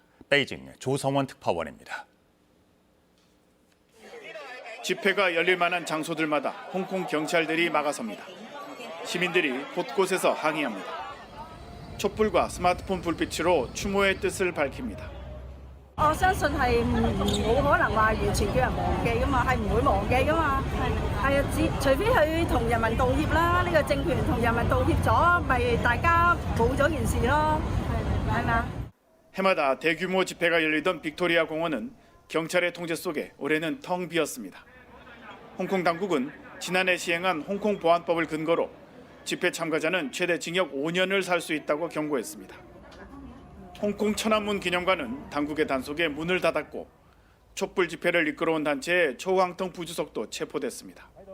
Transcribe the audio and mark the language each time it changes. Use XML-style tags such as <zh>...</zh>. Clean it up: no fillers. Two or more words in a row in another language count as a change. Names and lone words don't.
<ko>베이징 조성원 특파원입니다. 집회가 열릴 만한 장소들마다 홍콩 경찰들이 막아섭니다. 시민들이 곳곳에서 항의합니다. 촛불과 스마트폰 불빛으로 추모의 뜻을 밝힙니다.</ko> <yue>我相信係冇可能話完全叫人忘記㗎嘛，係唔會忘記㗎嘛。係啊，除非佢同人民道歉啦，呢個政權同人民道歉咗，咪大家冇咗件事咯，係咪啊？</yue> <ko>해마다 대규모 집회가 열리던 빅토리아 공원은 경찰의 통제 속에 올해는 텅 비었습니다. 홍콩 당국은 지난해 시행한 홍콩 보안법을 근거로 집회 참가자는 최대 징역 5년을 살 수 있다고 경고했습니다. 홍콩 천안문 기념관은 당국의 단속에 문을 닫았고 촛불 집회를 이끌어온 단체의 초황통 부주석도 체포됐습니다.</ko>